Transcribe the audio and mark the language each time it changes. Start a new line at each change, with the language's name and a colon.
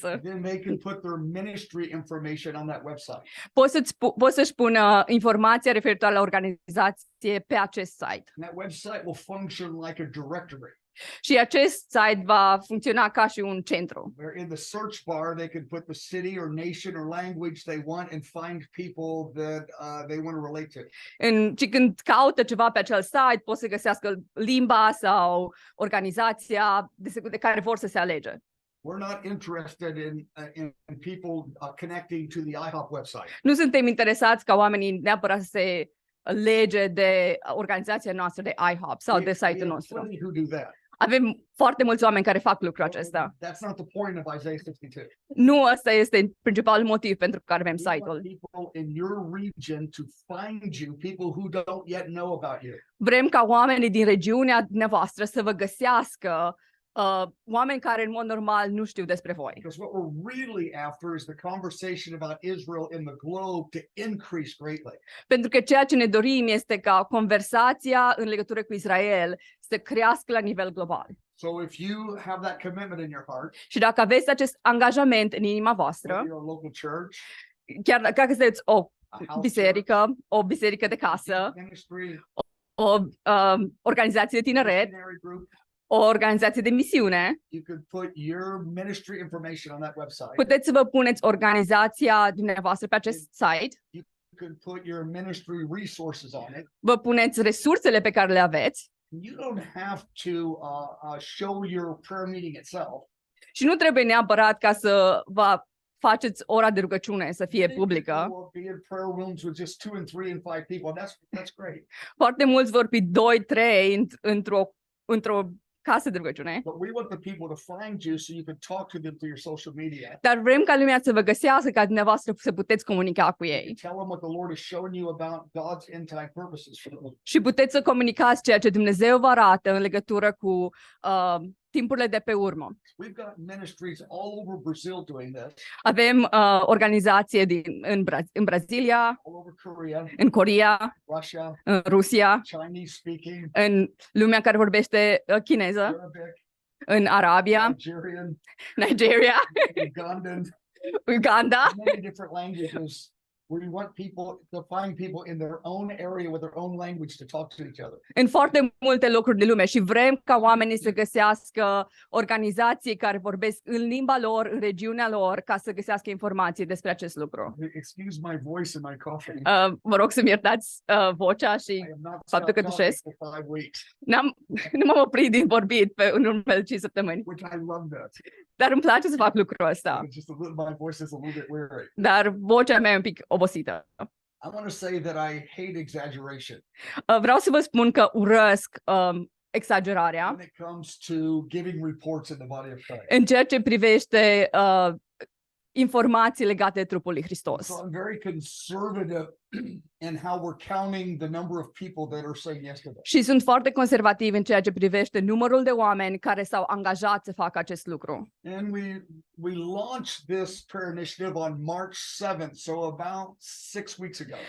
English: then they can put their ministry information on that website.
Romanian: pot să-și pună informația referitoare la organizație pe acest site.
English: And that website will function like a directory.
Romanian: Și acest site va funcționa ca și un centru.
English: Where in the search bar they can put the city or nation or language they want and find people that they want to relate to.
Romanian: Și când caută ceva pe acel site, pot să găsească limba sau organizația de care vor să se alege.
English: We're not interested in people connecting to the IHOP website.
Romanian: Nu suntem interesați ca oamenii neapărat să se lege de organizația noastră de IHOP sau de site-ul nostru.
English: Who do that.
Romanian: Avem foarte mulți oameni care fac lucrul acesta.
English: That's not the point of Isaiah 62.
Romanian: Nu ăsta este principalul motiv pentru care avem
English: We want
Romanian: site-ul.
English: people in your region to find you, people who don't yet know about you.
Romanian: Vrem ca oamenii din regiunea dumneavoastră să vă găsească oameni care în mod normal nu știu despre voi.
English: Because what we're really after is the conversation about Israel in the globe to increase greatly.
Romanian: Pentru că ceea ce ne dorim este ca conversația în legătură cu Israel să crească la nivel global.
English: So if you have that commitment in your heart,
Romanian: Și dacă aveți acest angajament în inima voastră,
English: whether you're a local church,
Romanian: chiar dacă sunteți o
English: a house
Romanian: biserică, o biserică de casă,
English: church, ministry,
Romanian: o organizație de tineret,
English: missionary group,
Romanian: o organizație de misiune,
English: you could put your ministry information on that website.
Romanian: puteți să vă puneți organizația dumneavoastră pe acest site,
English: You could put your ministry resources on it.
Romanian: vă puneți resursele pe care le aveți
English: You don't have to show your prayer meeting itself.
Romanian: și nu trebuie neapărat ca să vă faceți ora de rugăciune să fie publică.
English: Will be in prayer rooms with just 2 and 3 and 5 people. That's great.
Romanian: Foarte mulți vor fi 2-3 într-o casă de rugăciune.
English: But we want the people to find you so you can talk to them through your social media.
Romanian: Dar vrem ca lumea să vă găsească, ca dumneavoastră să puteți comunica cu
English: You
Romanian: ei.
English: tell them what the Lord is showing you about God's end time purposes for them.
Romanian: Și puteți să comunicați ceea ce Dumnezeu vă arată în legătură cu timpurile de pe urmă.
English: We've got ministries all over Brazil doing this,
Romanian: Avem organizație în Brazilia,
English: all over Korea,
Romanian: în Coreea,
English: Russia,
Romanian: în Rusia,
English: Chinese speaking,
Romanian: în lumea care vorbește chineză,
English: Arabic,
Romanian: în Arabia,
English: Nigerian,
Romanian: Nigeria,
English: Ugandan,
Romanian: Uganda.
English: many different languages. We want people to find people in their own area with their own language to talk to each other.
Romanian: În foarte multe locuri de lume și vrem ca oamenii să găsească organizații care vorbesc în limba lor, în regiunea lor, ca să găsească informații despre acest lucru.
English: Excuse my voice and my coughing.
Romanian: Vă rog să-mi iertați vocea și
English: I am not
Romanian: faptul că
English: stopped
Romanian: dușesc.
English: talking for 5 weeks,
Romanian: Nu m-am oprit din vorbit în urmele 5 săptămâni,
English: which I love that.
Romanian: dar îmi place să fac lucrul ăsta.
English: It's just my voice is a little bit weary.
Romanian: Dar vocea mea e un pic obosită.
English: I want to say that I hate exaggeration
Romanian: Vreau să vă spun că urăsc exagerarea
English: when it comes to giving reports in the body of Christ.
Romanian: în ceea ce privește informații legate de trupul lui Hristos.
English: So I'm very conservative in how we're counting the number of people that are saying yes to this.
Romanian: Și sunt foarte conservativ în ceea ce privește numărul de oameni care s-au angajat să facă acest lucru.
English: And we launched this prayer initiative on March 7th, so about 6 weeks ago.